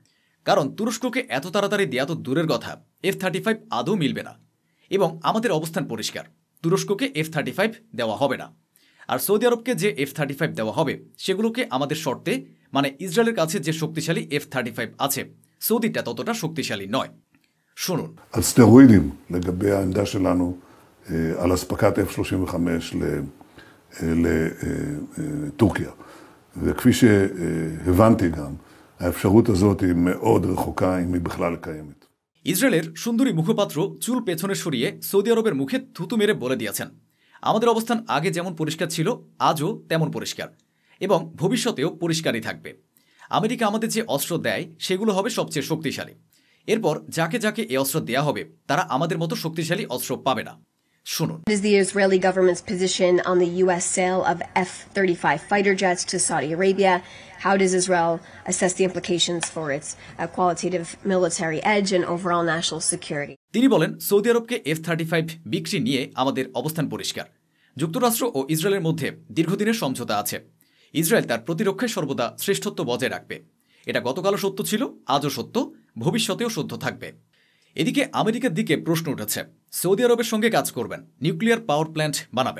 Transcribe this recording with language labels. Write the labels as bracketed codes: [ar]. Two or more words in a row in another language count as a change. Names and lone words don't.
[bn] কারণ তুরস্ককে এত তাড়াতাড়ি দেয়া তো দূরের কথা, F-35 আদৌ মিলবে না। এবং আমাদের অবস্থান পরিষ্কার, তুরস্ককে F-35 দেওয়া হবে না। আর সৌদি আরবকে যে F-35 দেওয়া হবে সেগুলোকে আমাদের শর্তে, মানে ইসরায়েলের কাছে যে শক্তিশালী F-35 আছে, সৌদিটা ততটা শক্তিশালী নয়। শুনুন। [he] על סטרואידים לגבי העמדה שלנו על אספקת F-35 לטורקיה. וכפי שהבנתי גם, האפשרות הזאת היא מאוד רחוקה אם היא בכלל קיימת. [bn] ইসরায়েলের সুন্দরী মুখপাত্র চুল পেছনে সরিয়ে সৌদি আরবের মুখে থুতু মেরে বলে দিয়েছেন, আমাদের অবস্থান আগে যেমন পরিষ্কার ছিল, আজও তেমন পরিষ্কার, এবং ভবিষ্যতেও পরিষ্কারই থাকবে। আমেরিকা আমাদের যে অস্ত্র দেয় সেগুলো হবে সবচেয়ে শক্তিশালী। এরপর যাকে যাকে এই অস্ত্র দেয়া হবে তারা আমাদের মতো শক্তিশালী অস্ত্র পাবে না। শুনুন। [en] What is the Israeli government's position on the U.S. sale of F-35 fighter jets to Saudi Arabia? How does Israel assess the implications for its qualitative military edge and overall national security? [bn] তিনি বলেন, সৌদি আরবকে F-35 বিক্রি নিয়ে আমাদের অবস্থান পরিষ্কার। যুক্তরাষ্ট্র ও ইসরায়েলের মধ্যে দীর্ঘদিনের সমঝোতা আছে। ইসরায়েল তার প্রতিরক্ষায় সর্বদা শ্রেষ্ঠত্ব বজায় রাখবে। এটা গতকালও সত্য ছিল, আজও সত্য, ভবিষ্যতেও সত্য থাকবে। এদিকে আমেরিকার দিকে প্রশ্ন উঠেছে, সৌদি আরবের সঙ্গে কাজ করবেন, [en] nuclear power plant [bn] বানাবেন।